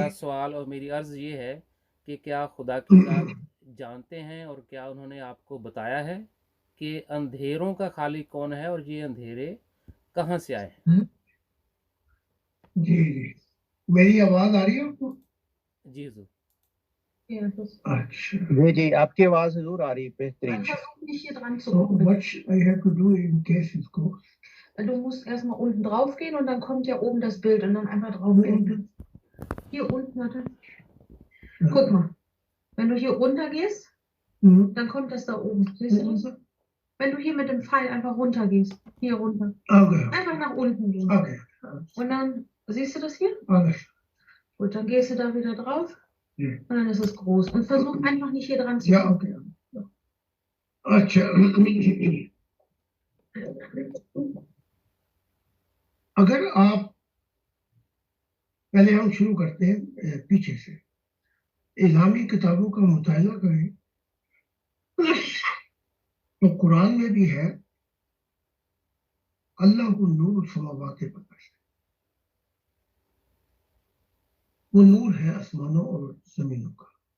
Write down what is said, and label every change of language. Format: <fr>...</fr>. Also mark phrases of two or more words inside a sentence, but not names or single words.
<ur>میرا سوال اور میری عرض یہ ہے کہ کیا خدا کی ذات جانتے ہیں اور کیا انہوں نے آپ کو بتایا ہے کہ اندھیروں کا خالق کون ہے اور یہ اندھیرے کہاں سے آئے ہیں? جی جی۔ میری آواز آ رہی ہے آپ کو? جی حضور. اچھا. جی جی، آپ کی آواز ضرور آ رہی ہے بہترین.</ur> <en>So what I have to do in case it goes?</en> <de>Du musst erstmal unten drauf gehen und dann kommt ja oben das Bild und dann einfach drauf gehen. Hier unten, warte. Guck mal. Wenn du hier runter gehst, dann kommt das da oben. Siehst du das? Wenn du hier mit dem Pfeil einfach runter gehst, hier runter. Okay. Einfach nach unten gehen. Okay. Und dann, siehst du das hier? Okay. Gut, dann gehst du da wieder drauf. Ja. Und dann ist es groß. Und versuch einfach nicht hier dran zu Ja, kommen. okay.</de> <ur>اچھا، اگر آپ پہلے ہم شروع کرتے ہیں پیچھے سے، اسلامی کتابوں کا مطالعہ کریں تو قرآن میں بھی ہے اللہ کو نور سماوات پتا ہے، وہ نور ہے آسمانوں اور زمینوں کا.</ur>